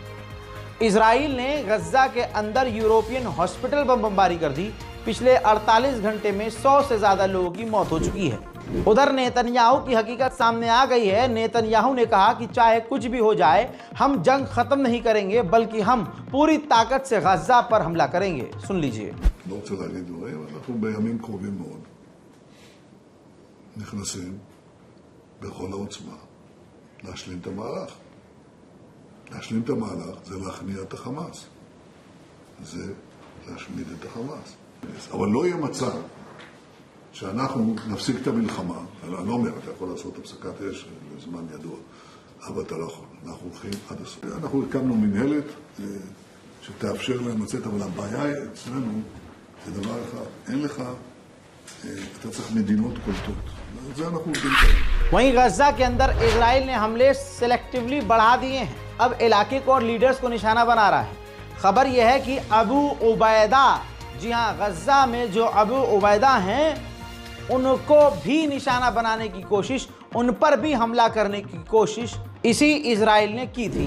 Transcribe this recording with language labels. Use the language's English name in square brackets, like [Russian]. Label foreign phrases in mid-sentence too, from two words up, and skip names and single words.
[Hindi] इजराइल ने गज़ा के अंदर [English] European hospital [Hindi] पर बमबारी कर दी। पिछले 48 घंटे में 100 से ज़्यादा लोगों की मौत हो चुकी है। उधर नेतन्याहू की हकीकत सामने आ गई है। नेतन्याहू ने कहा कि चाहे कुछ भी हो जाए हम जंग ख़त्म नहीं करेंगे, बल्कि हम पूरी ताकत से गज़ा पर हमला करेंगे। सुन लीजिए। [Hebrew] להשלים את המהלך זה להכניע את החמאס, זה להשמיד את החמאס. אבל לא יהיה מצב שאנחנו נפסיק את המלחמה, אני לא אומר, אתה יכול לעשות הפסקת אש לזמן ידוע, אבל אתה לא יכול, אנחנו הולכים עד הסוף. אנחנו הקמנו מנהלת שתאפשר להם לצאת, אבל הבעיה אצלנו זה דבר אחד, אין לך, אתה צריך מדינות קולטות. זה אנחנו עובדים כאלה. [Hindi] वहीं गज़ा के अंदर इजराइल ने हमले सेलेक्टिवली बढ़ा दिए हैं। अब इलाके को और लीडर्स को निशाना बना रहा है। खबर यह है कि अबू उबैदा, जी हाँ, गज़ा में जो अबू उबैदा हैं उनको भी निशाना बनाने की कोशिश उन पर भी हमला करने की कोशिश इसी इजराइल ने की थी।